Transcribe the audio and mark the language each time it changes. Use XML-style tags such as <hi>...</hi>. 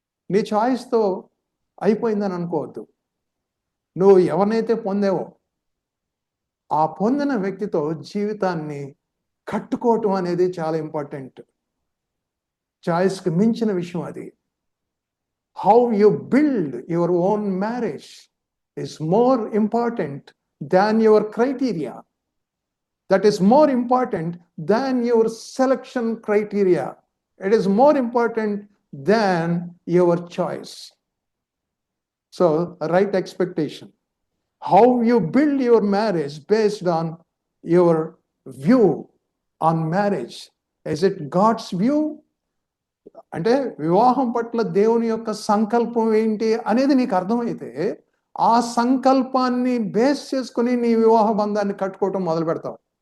<te>నీ చాయిస్తో అయిపోయిందని అనుకోవద్దు. నువ్వు ఎవరినైతే పొందావో ఆ పొందిన వ్యక్తితో జీవితాన్ని కట్టుకోవటం అనేది చాలా ఇంపార్టెంట్. చాయిస్కి మించిన విషయం అది.</te> <en>How you build your own marriage is more important than your criteria. That is more important than your selection criteria. It is more important than your choice. So, right expectation. How you build your marriage based on your view on marriage. Is it God's view?</en> <te>అంటే వివాహం పట్ల దేవుని యొక్క సంకల్పం ఏంటి అనేది నీకు అర్థమైతే ఆ సంకల్పాన్ని బేస్ చేసుకుని నీ వివాహ బంధాన్ని కట్టుకోవటం మొదలు పెడతావు.</te>